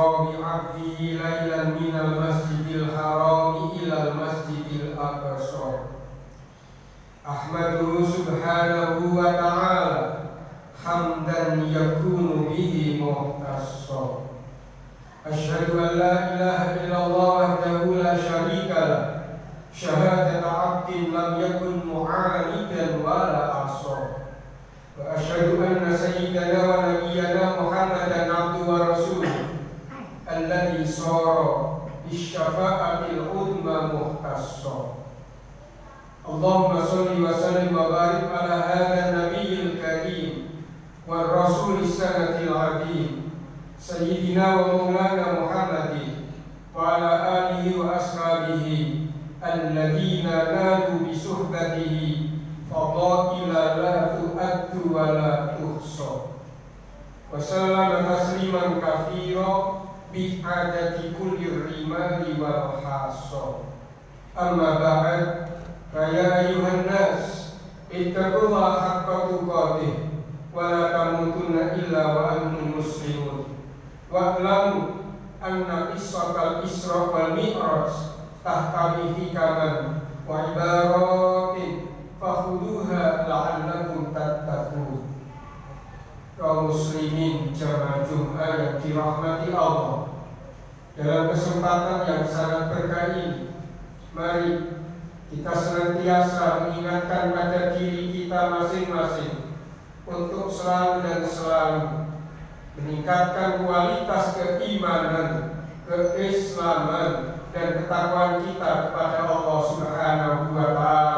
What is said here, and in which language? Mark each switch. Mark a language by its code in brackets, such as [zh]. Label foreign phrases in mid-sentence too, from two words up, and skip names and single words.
[ar] بعبده ليلا من المسجد الحرام إلى المسجد الأقصى. أحمده سبحانه وتعالى حمدا يكون به مختصا. أشهد أن لا إله إلا الله وحده لا شريك له. شهادة عبد لم يكن معاندا ولا عصى. وأشهد أن سيدنا ونبينا محمدا عبده ورسوله الذي صار بشفاعة العظمى مختصا. اللهم صل وسلم وبارك على هذا النبي الكريم والرسول السني العظيم سيدنا ومولانا محمد وعلى آله وأصحابه الذين نالوا بصحبته فضائل لا تعد ولا تحصى. وسلم تسليما كثيرا بعدد كل الرمال والحصى. أما بعد، فيا أيها الناس اتقوا الله حق تقاته ولا تموتن إلا وأنتم مسلمون. واعلموا أن قصة الإسراء والمعراج تحتوي حكما وعبرات فخذوها لعلكم تتقون. [id] Kaum muslimin jamaah Jumat yang dirahmati Allah, dalam kesempatan yang sangat berkah ini, mari kita senantiasa mengingatkan pada diri kita masing-masing untuk selalu dan selalu meningkatkan kualitas keimanan, keislaman, dan ketakwaan kita kepada Allah [ar] سبحانه وتعالى.